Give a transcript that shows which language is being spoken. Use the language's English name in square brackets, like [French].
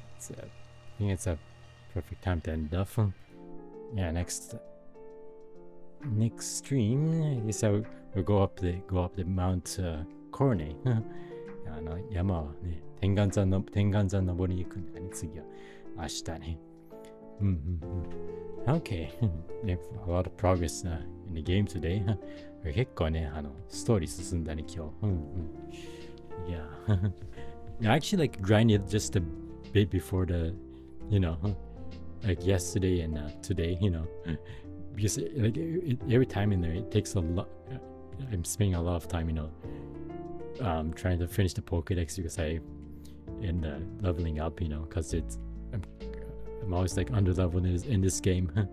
[English] I think it's a perfect time to end off. Yeah, next stream, I guess we'll go up the Mount Corne. [Japanese] 山はね、天眼山登りに行くんだね、次は。明日ね。 [English] Okay. A lot of progress in the game today. [Japanese] 結構ね、ストーリー進んだね、今日。 [English] Yeah. I actually like grinded just a bit before the, like yesterday and today, because like every time in there, it takes a lot. I'm spending a lot of time, trying to finish the Pokédex because and leveling up, because I'm always like under leveled in this game.